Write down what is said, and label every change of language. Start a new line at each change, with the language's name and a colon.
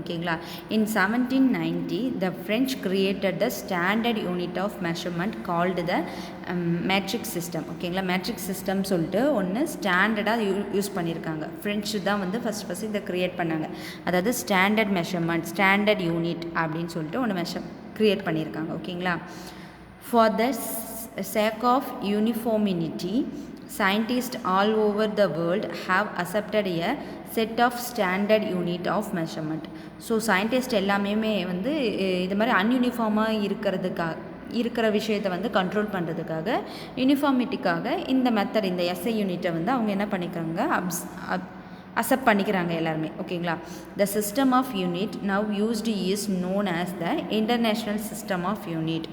English: ஓகேங்களா, in 1790 the French created the standard unit of measurement called the metric system.
Tamil: ஓகேங்களா, metric system சொல்லிட்டு ஒன்று ஸ்டாண்டர்டாக யூஸ் பண்ணியிருக்காங்க. ஃப்ரெஞ்சு தான் வந்து ஃபஸ்ட் இதை க்ரியேட் பண்ணாங்க. அதாவது ஸ்டாண்டர்ட் மெஷர்மெண்ட், ஸ்டாண்டர்ட் யூனிட் அப்படின்னு சொல்லிட்டு ஒன்று க்ரியேட் பண்ணியிருக்காங்க.
English: ஓகேங்களா, for the sake of uniformity, scientists all over the world have accepted a set of standard unit of measurement.
Tamil: So scientist எல்லாமே வந்து இது மாதிரி அன்யூனிஃபார்மாக இருக்கிற விஷயத்தை வந்து கண்ட்ரோல் பண்ணுறதுக்காக, யூனிஃபார்மிட்டிக்காக இந்த மெத்தட், இந்த எஸ்ஐ யூனிட்டை வந்து அவங்க என்ன பண்ணிக்கிறாங்க, அக்செப்ட் பண்ணிக்கிறாங்க எல்லாருமே.
English: ஓகேங்களா, the system of unit now used is known as the international system of unit.